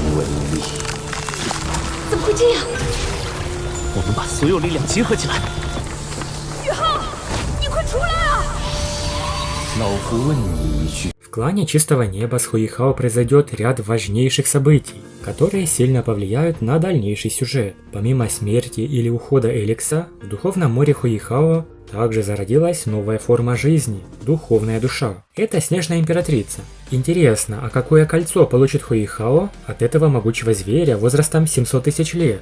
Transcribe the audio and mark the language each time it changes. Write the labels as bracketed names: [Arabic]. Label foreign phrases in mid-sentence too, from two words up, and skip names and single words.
[Chinese] 文力。怎么会这样？我们把所有力量结合起来。宇浩，你快出来啊！老夫问你一句。 [Russian] В клане Чистого Неба с Хуихао произойдет ряд важнейших событий, которые сильно повлияют на дальнейший сюжет. Помимо смерти или ухода Эликса, в духовном море Хуихао также зародилась новая форма жизни – духовная душа. Это Снежная Императрица. Интересно, а какое кольцо получит Хуихао от этого могучего зверя возрастом 700 тысяч лет?